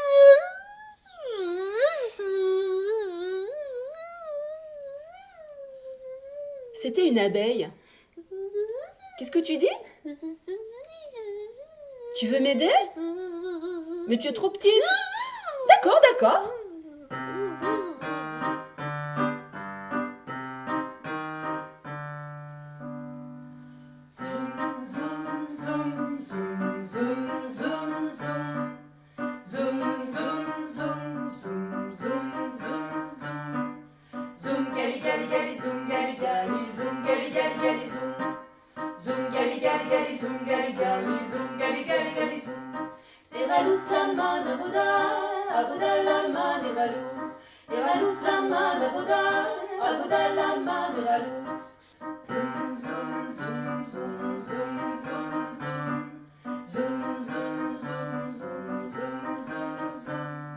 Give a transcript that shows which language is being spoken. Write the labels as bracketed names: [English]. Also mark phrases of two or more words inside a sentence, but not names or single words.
[French] C'était une abeille. Qu'est-ce que tu dis? Tu veux m'aider? Mais tu es trop petite. D'accord, d'accord. Zoom, zoom, zoom, zoom, zoom, zoom, zoom. Zoom, zoom, zoom, zoom, zoom, zoom, zoom. Zoom, gali, gali, gali, zoom, gali, gali, zoom, gali, gali, gali, zoom. Zoom, gali, gali, gali, zoom, gali, gali, zoom, gali, gali, gali, zoom. [Hebrew] החלוץ למען עבודה, עבודה למען החלוץ. החלוץ למען עבודה, עבודה למען החלוץ. Zoom, zoom, zoom, zoom, zoom, zoom, zoom. Zoom, zoom, zoom, zoom, zoom, zoom, zoom.